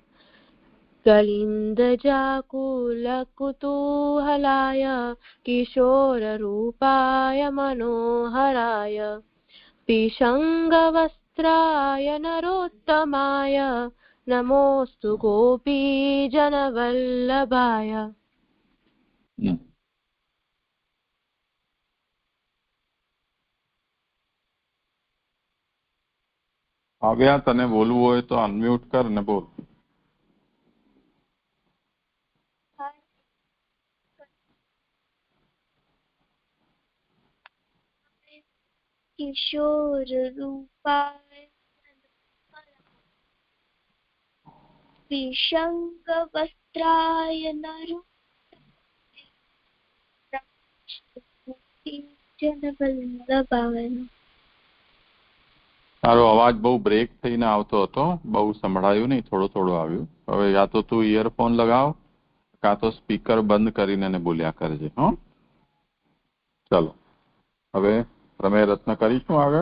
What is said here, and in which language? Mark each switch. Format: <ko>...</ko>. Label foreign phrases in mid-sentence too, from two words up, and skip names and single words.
<sa>कलिन्दजाकुलकुतूहलाय किशोररूपाय मनोहराय पिशङ्गवस्त्राय नरोत्तमाय नमोस्तु गोपीजनवल्लभाय</sa> <gu>આવ્યા તને બોલવું હોય તો અનમ્યુટ કર ને બોલ.</gu> <sa>किशोररूपाय विशङ्गवस्त्राय जनवल्लभाय</sa> <gu>તારો અવાજ બહુ બ્રેક થઈને આવતો હતો, બહુ સંભળાયું નહીં, થોડો થોડો આવ્યું. હવે યા તો તું ઇયરફોન લગાવ કાં તો સ્પીકર બંધ કરીને બોલ્યા કરજે. હં, ચાલો હવે પ્રમેય રત્ન કરીશું આગળ.</gu>